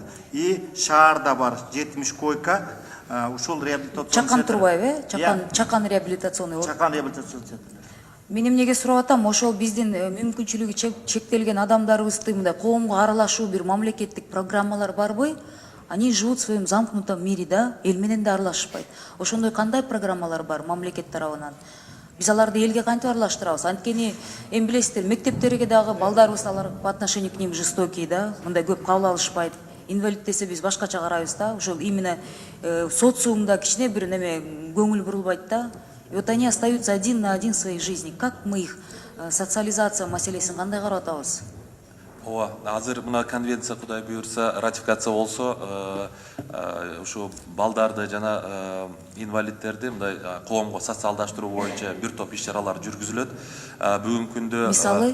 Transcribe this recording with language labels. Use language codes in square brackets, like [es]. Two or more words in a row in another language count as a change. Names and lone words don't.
[ky] И шаарда бар 70 койка. Ушул реабилитационный Чакан Турбаев, Чакан реабилитационный. Чакан реабилитационный центр. Мен эмнеге сурап атам, ошол биздин мүмкүнчүлүгү чектелген адамдарыбызды мындай коомго аралашуу бир мамлекеттик программалар барбы? [ru] Они живут в своем замкнутом мире, [ky] да, эл менен да аралашпайт. Ошондой кандай программалар бар мамлекет тарабынан? Биз аларды элге кантип аралаштырабыз? Анткени эми билесиздер, мектептерге дагы балдарыбыз алар [ru] по отношению к ним жестокий, [ky] да, мындай көп кабыл алышпайт. Инвалид десе биз башкача карайбыз да, ошол именно социумда кичине бир неме көңүл бурулбайт да. [ru] И вот они остаются один на один в своей жизни. Как мы их [ky] социализация маселесин кандай карап атабыз? Ооба, азыр мына конвенция Кудай буйрса ратификация болсо, ушу балдарды жана инвалидтерди мындай коомго социалдаштыруу боюнча бир топ иш-чаралар жүргүзүлөт. Бүгүнкү күндө мисалы